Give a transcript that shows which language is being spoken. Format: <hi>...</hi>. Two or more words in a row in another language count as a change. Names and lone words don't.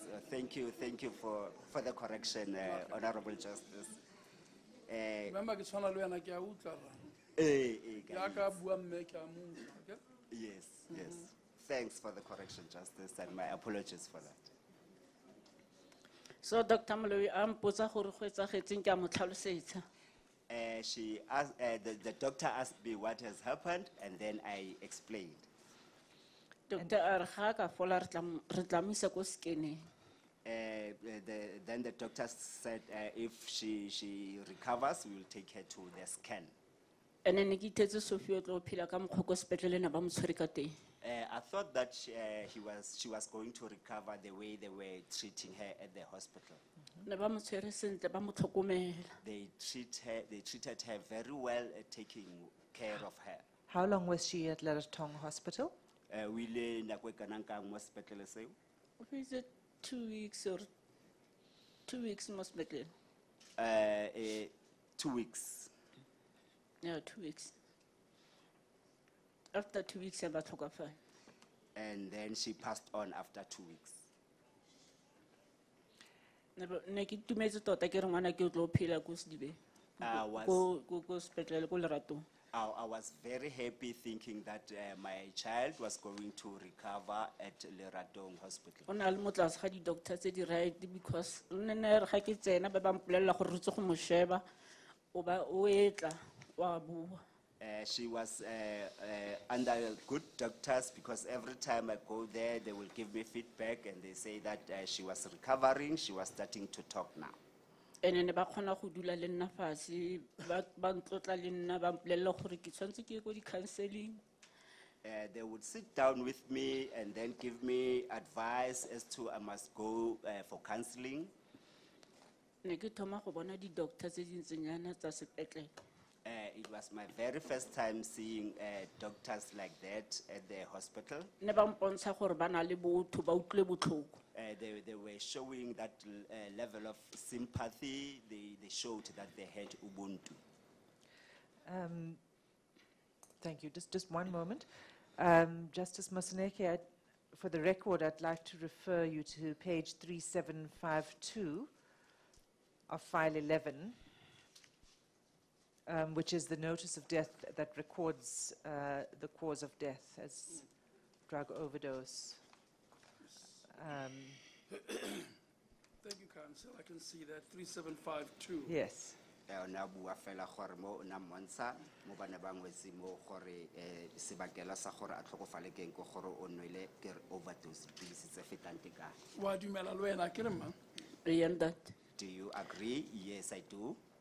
<en>Thank you for the correction, Honorable Justice. Remember,</en> <tn>ke tshwana le wena, ke a utlwa ra.</tn> <en>guys.</en> <tn>Ya ka bua mme ke a mo utlwa,</tn> <en>okay? Yes, yes. Thanks for the correction, Justice, and my apologies for that. So Dr.</en> <tn>Moloi a mpotsa gore go etsagetseng ke a mo tlhalosetsa.</tn> <en>She asked, the doctor asked me what has happened, and then I explained.</en> <tn>Doctor a re ga a ka fola re tla mo isa ko scanning.</tn> <en>Then the doctor said if she recovers, we will take her to the scan. And then</en> <tn>ke itetse Sophie o tlo phela ka mokgwa ko sepetlele na ba mo tshwere ka teng.</tn> <en>I thought that she was going to recover the way they were treating her at the hospital.</en> <tn>Ne ba mo tshwere sentle ba mo tlhokomela.</tn> <en>They treated her very well, taking care of her. How long was she at Leratong Hospital?</en> <tn>We ile nako e kana kang mo sepetlele seo?</tn> <en>Is it 2 weeks or 2 weeks</en> <tn>mo sepetlele?</tn> <en>2 weeks. Yeah, 2 weeks. After 2 weeks, I tlhokafala. And then she passed on after 2 weeks.</en> <tn>Ne ke itumetse tota ke re ngwana ke o tlo phela ko Sedibeng. Ko sepetlele ko Leratong.</tn> <en>I was very happy thinking that my child was going to recover at Leratong Hospital.</en> <tn>O na le mo tlase ga di-doctor tse di</tn> <en>right because</en> <tn>nne re ga ke tsena ba ba mpolelela gore re tse go mo sheba o etla wa bua.</tn> <en>She was under good doctors because every time I go there, they will give me feedback and they say that she was recovering, she was starting to talk now.</en> <tn>And ne ba khona go dula le nna fatshe ba ntlotla le nna ba mpolelela gore ke tshwantse ke ye ko di-counseling.</tn> <en>They would sit down with me and then give me advice as to I must go for counseling.</en> <tn>Ne ke thoma go bona di-doctor tse dintsenyana tsa sepetlele.</tn> <en>It was my very first time seeing doctors like that at the hospital.</en> <tn>Ne ba mpontsha gore ba na le botho ba utlwe botlhoko.</tn> <en>They were showing that level of sympathy. They showed that they had Ubuntu. Thank you. Just one moment. Justice Moseneke, for the record, I'd like to refer you to page 3752 of file 11, which is the notice of death that records the cause of death as drug overdose. Thank you, Council. I can see that, 3752. Yes.</en> <tn>Na bua fela gore mo na montsha mo bana ba ngwetsi mo gore sebakela sa gore a tlhokofale keng go gore o nwele ke overdose pilisi tse fetang tekano. Wa dumela le wena ke re mang?</tn> <en>That. Do you agree? Yes, I do.</en>